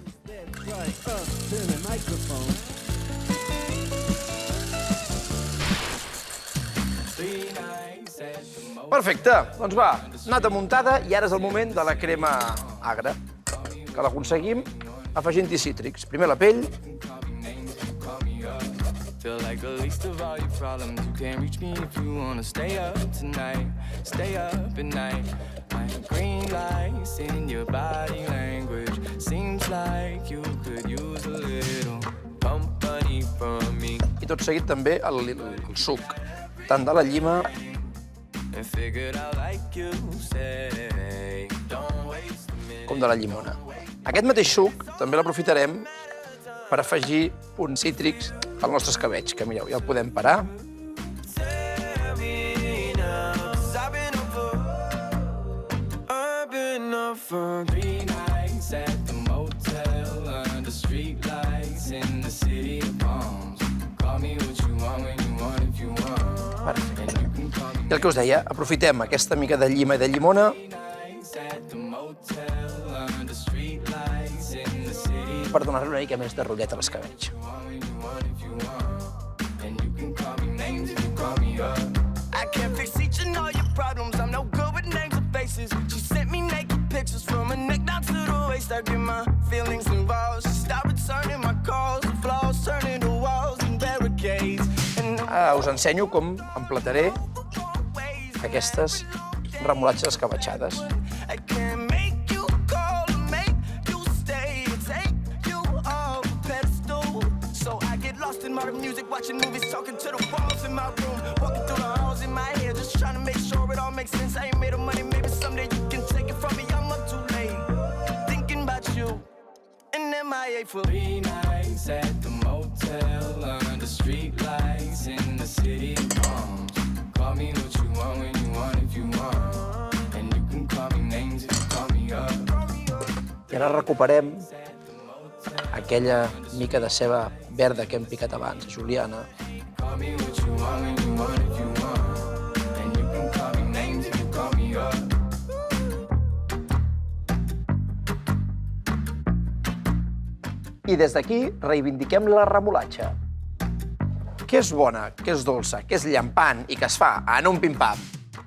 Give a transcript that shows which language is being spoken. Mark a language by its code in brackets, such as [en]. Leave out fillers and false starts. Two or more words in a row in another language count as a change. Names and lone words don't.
[ca] Perfecte, doncs va, nata muntada i ara és el moment de la crema agra, que l'aconseguim afegint-hi cítrics. Primer la pell, [en] Feel like the least of all your problems. You can't reach me if you wanna stay up tonight. Stay up at night. Like green lights in your body language. Seems like you could use a little company from me. I tot seguit també el suc, tant de la llima And figured out like you say. Don't waste a minute. [ca] com de la llimona. Aquest mateix suc també l'aprofitarem per afegir punts cítrics al nostre escabetx, que mireu, ja el podem parar. [en] For 3 nights at the motel under streetlights in the city of palms. Call me what you want when you want if you want. [ca] Perfecte. [en] And you can call me [ca] I el que us deia, aprofitem aquesta mica de llima i de llimona [en] nights at the motel under streetlights in the city [ca] per donar-li una mica més de rotllet a l'escabetx. [en] when you want if you want. And you can call me names if you call me up. I can't fix each and all your problems. I'm no good with names or faces. She sent me naked pictures from her neck down to the waist. I get my feelings involved. She stopped returning my calls. The flaws turning to walls and barricades. And [ca] Us ensenyo com emplataré aquestes remolatges escabetxades. [en] I can't make you call or make you stay or take you off a pedestal. So I get lost in modern music, watching movies, talking to the walls in my room, walking through the halls in my head, just trying to make sure it all makes sense. I ain't made of money, maybe someday you can take it from me. I'm up too late, thinking about you, and MIA for 3 nights at the motel under streetlights in the city of palms. Call me what you want when you want if you want. And you can call me names if you call me up. [ca] I ara recuperem aquella mica de ceba verda que hem picat abans, juliana. [en] Call me what you want when you want if you want. And you can call me names if you call me up. [ca] I des d'aquí reivindiquem la remolatxa, que és bona, que és dolça, que és llampant i que es fa en un pim-pam.